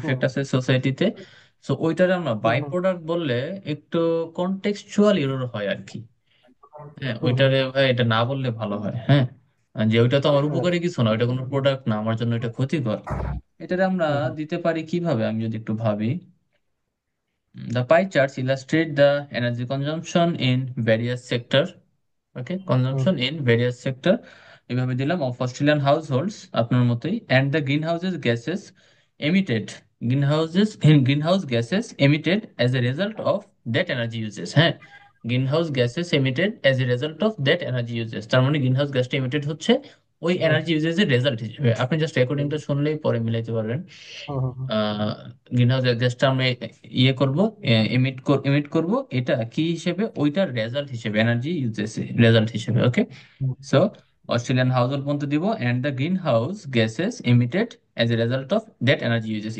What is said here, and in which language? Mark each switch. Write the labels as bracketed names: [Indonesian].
[Bangla] Effect আছে সোসাইটিতে। So ওইটার আমরা হুম বাই হুম প্রোডাক্ট বললে একটু কনটেক্সচুয়াল এরর হয় আর কি। হ্যাঁ, হুম হুম ওইটারে ভাই এটা না বললে ভালো হয়, হ্যাঁ। আর যে ওইটা তো আমার হুম উপকারী কিছু না, ওইটা কোনো প্রোডাক্ট না, আমার জন্য এটা ক্ষতিকর। এটারে আমরা হুম দিতে পারি কিভাবে, আমি যদি একটু ভাবি। [English] The pie charts illustrate the energy consumption in various sector. Okay, hmm consumption in various sector [Bangla] এভাবে দিলাম [English] of Australian households [Bangla] আপনার মতোই, [English] and the greenhouses gases emitted, greenhouse gases emitted as a result of that energy uses, হ্যাঁ greenhouse gases emitted as a result of that energy uses, [Bangla] তার মানে greenhouse গ্যাসটা emitted হচ্ছে ওই হুম এনার্জি ইউজেস এর result হিসেবে। আপনি জাস্ট রেকর্ডিংটা শুনলেই পরে মিলাইতে পারবেন। হুম হুম গ্রিনহাউস গ্যাসটা আমরা ইয়ে করব, এমিট করব, এটা কি হিসেবে, ওইটার রেজাল্ট হিসেবে, এনার্জি ইউজেস রেজাল্ট হিসেবে। [English] Okay, hmm. [Bangla] সো অস্ট্রেলিয়ান হাউস হোল্ড পর্যন্ত দিব, [English] And the greenhouse gases emitted as a result of that energy uses.